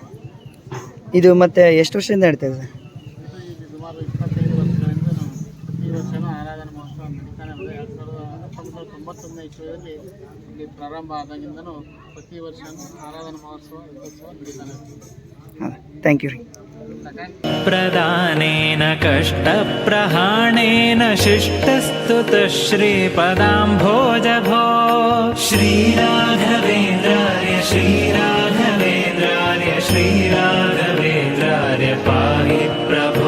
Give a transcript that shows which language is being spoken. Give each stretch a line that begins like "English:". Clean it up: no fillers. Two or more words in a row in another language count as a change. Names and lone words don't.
Kannada: ಇದು ಮತ್ತೆ ಎಷ್ಟು ವರ್ಷದಿಂದ ನಡೀತಾ ಇದೆ? ಇದು ಸುಮಾರು 25 ವರ್ಷಗಳಿಂದ ಪ್ರತಿ ವರ್ಷವೂ ಆರಾಧನಾ ಮಹೋತ್ಸವ ನಡೀತಾನೆ ಇದೆ. 1991ನೇ ಇಸ್ವಿಯಲ್ಲಿ ಇಲ್ಲಿ ಪ್ರಾರಂಭ ಆದಾಗಿಂದನೂ ಪ್ರತಿ ವರ್ಷ ಆರಾಧನಾ ಮಹೋತ್ಸವ ರಥೋತ್ಸವ ನಡೀತಾನೆ.
English: thank you ರೀ.
Sanskrit: प्रदानेन कष्टप्रहाणेन शिष्टस्तुतः श्रीपदाम्भोजभो। श्रीराघवेन्द्रार्य श्रीराघवेन्द्रार्य श्रीराघवेन्द्रार्य पाहि प्रभो।